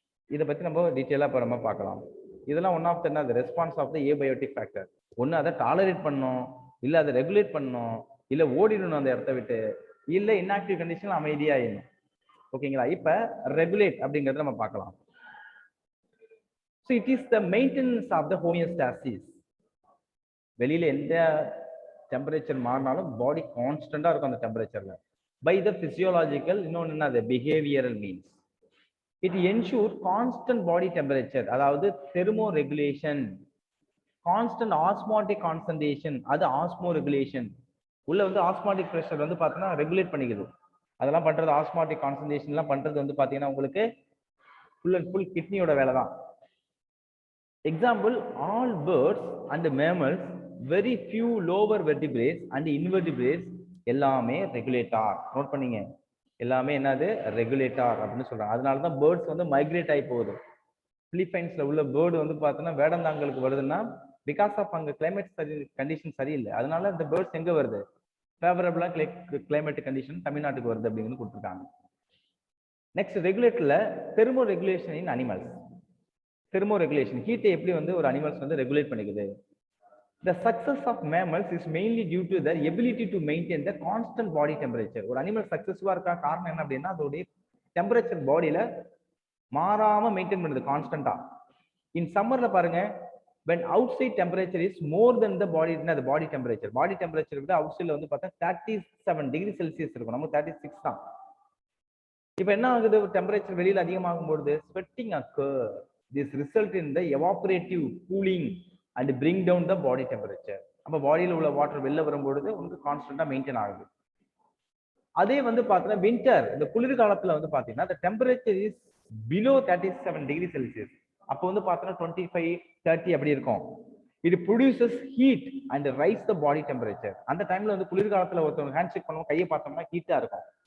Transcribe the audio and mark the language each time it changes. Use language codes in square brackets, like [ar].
[ta] இதை பத்தி நம்ம டீட்டெயிலா அப்புறமா பார்க்கலாம். இதெல்லாம் [en] One of the response of the abiotic factor. [ta] ஒன்னு அதை டாலரேட் பண்ணணும், இல்ல அதை ரெகுலேட் பண்ணணும், இல்ல ஓடிடணும் அந்த இடத்த விட்டு, இல்ல இன்ஆக்டிவ் கண்டிஷன்ல அமைதியாயிடணும், ஓகேங்களா? இப்ப ரெகுலேட் அப்படிங்கறத நம்ம பார்க்கலாம். [en] So it is the maintenance of the homeostasis. [ta] வெளியில எந்த டெம்பரேச்சர் மாறினாலும் பாடி கான்ஸ்டன்டா இருக்கும் அந்த டெம்பரேச்சர்ல. [en] by the physiological, [ta] இன்னொன்னு என்ன, அது [en] Behavioural means. It ensure constant body temperature, [ta] அதாவது [en] Thermoregulation. Constant osmotic concentration, அது osmoregulation. [ta] உள்ள வந்து ஆஸ்மாட்டிக் பிரஷர் வந்து பார்த்தீங்கன்னா ரெகுலேட் பண்ணிக்குது. அதெல்லாம் பண்றது ஆஸ்மாட்டிக் கான்சன்ட்ரேஷன் எல்லாம் பண்றது வந்து பாத்தீங்கன்னா உங்களுக்கு ஃபுல் அண்ட் ஃபுல் கிட்னியோட வேலை தான். [en] example, all birds and mammals, very few lower vertebrates and invertebrates [ta] எல்லாமே ரெகுலேட்டார். நோட் பண்ணீங்க, எல்லாமே என்னது, ரெகுலேட்டார் அப்படின்னு சொல்றாங்க. அதனால தான் பேர்ட்ஸ் வந்து மைக்ரேட் ஆகி போகுது. பிலிப்பைன்ஸ்ல உள்ள பேர்டு வந்து பார்த்தீங்கன்னா வேடந்தாங்களுக்கு வருதுன்னா பிகாஸ் ஆஃப் அங்க கிளைமேட் கண்டிஷன் சரியில்லை, அதனால இந்த பேர்ட்ஸ் எங்க வருது, ஃபேவரபிளா கிளைமேட் கண்டிஷன் தமிழ்நாட்டுக்கு வருது அப்படின்னு கொடுத்துருக்காங்க. நெக்ஸ்ட், ரெகுலேட்டர்ல தெர்மோ ரெகுலேஷன் இன் அனிமல்ஸ். தெர்மோ ரெகுலேஷன், ஹீட்டை எப்படி வந்து ஒரு அனிமல்ஸ் வந்து regulate பண்ணிக்குது. [en] The success of mammals is mainly due to their ability to maintain the constant body temperature. [ta] ஒரு அனிமல் சக்சஸ்ஃபுல்லா இருக்கா காரணம் என்ன அப்படின்னா அதோடைய டெம்பரேச்சர் பாடியில மாறாம மெயின்டைன் பண்ணுது கான்ஸ்டன்டா. [en] in சம்மர்ல [ta] பாருங்க, [en] when outside temperature is more than the body, the body temperature, body temperature [ta] விட outsideல வந்து பார்த்தா 37 டிகிரி செல்சியஸ் இருக்கும், நமக்கு 36 தான். இப்போ என்ன ஆகுது, டெம்பரேச்சர் வெளியில அதிகமாகும் பொழுது sweating occur. [en] This result in the evaporative cooling and bring down the body temperature. [ta] அப்ப பாடியில உள்ள வாட்டர் வெளில வரும்பொழுது உங்களுக்கு கான்ஸ்டன்டா மெயின்டைன் ஆகுது. அதே வந்து பார்த்தீங்கன்னா வின்டர், இந்த குளிர் காலத்துல வந்து பாத்தீங்கன்னா [en] the temperature is below 37 degree Celsius. [ta] அப்போ வந்து பார்த்தீங்கன்னா 25, 30 அப்படி இருக்கும். [en] It produces heat and rise the body temperature. [ta] அந்த டைம்ல வந்து குளிர்காலத்துல ஒருத்தவங்க ஹேண்ட் ஷேக் பண்ணுவோம், கையை பார்த்தோம்னா ஹீட்டா இருக்கும்.